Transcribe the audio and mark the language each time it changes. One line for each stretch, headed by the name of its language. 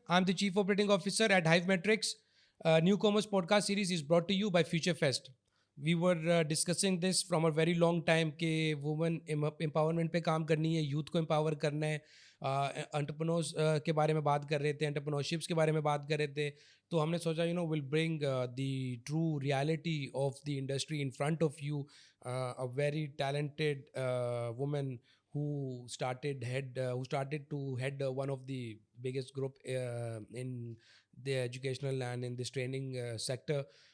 English: I'm the Chief Operating Officer at Hive Metrics. Newcomers podcast series is brought to you by Future Fest. We were discussing this from a very long time
Urdu: کہ women empowerment پہ کام کرنی ہے, youth کو empower کرنا ہے, entrepreneurs کے بارے میں بات کر رہے تھے, entrepreneurships کے بارے میں بات کر رہے تھے. تو ہم نے سوچا
English: we'll bring the true reality of the industry in front of you, a very talented woman who started to head one of the biggest group in the educational and in this training sector.